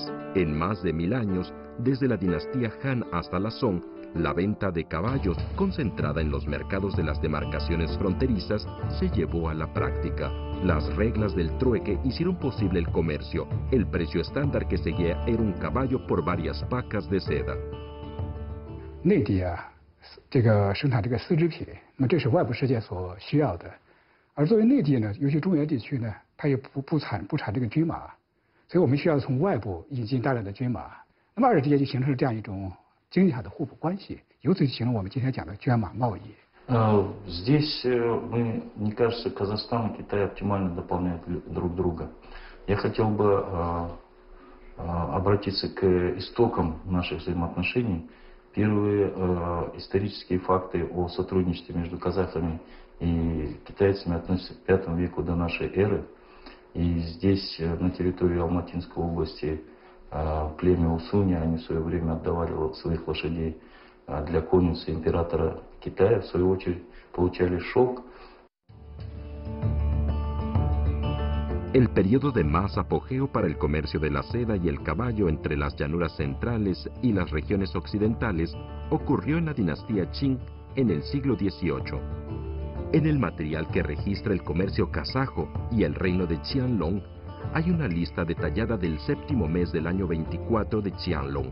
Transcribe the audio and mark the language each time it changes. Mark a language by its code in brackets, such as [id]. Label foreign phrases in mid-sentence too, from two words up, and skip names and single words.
[es] En más de 1000 años, desde la dinastía Han hasta la Song, la venta de caballos, concentrada en los mercados de las demarcaciones fronterizas, se llevó a la práctica. Las reglas del trueque hicieron posible el comercio. El precio estándar que seguía era un caballo por varias pacas de seda. [zh] 内地啊，这个生产这个丝织品，那么这是外部世界所需要的。而作为内地呢，尤其中原地区呢，它也不产这个军马，所以我们需要从外部引进大量的军马。那么二者之间就形成了这样一种经济上的互补关系，由此就形成我们今天讲的捐马贸易。 [ru] Здесь, мне кажется, Казахстан и Китай оптимально дополняют друг друга. Я хотел бы обратиться к истокам наших взаимоотношений. Первые исторические факты о сотрудничестве между казахами и китайцами относятся к V веку до нашей эры. И здесь, на территории Алматинской области, племя Усуни, они в свое время отдавали своих лошадей для конницы императора Китая, в свою очередь получали шелк. [es] El periodo de más apogeo para el comercio de la seda y el caballo entre las llanuras centrales y las regiones occidentales ocurrió en la dinastía Qing en el siglo XVIII. En el material que registra el comercio kazajo y el reino de Qianlong, hay una lista detallada del séptimo mes del año 24 de Qianlong.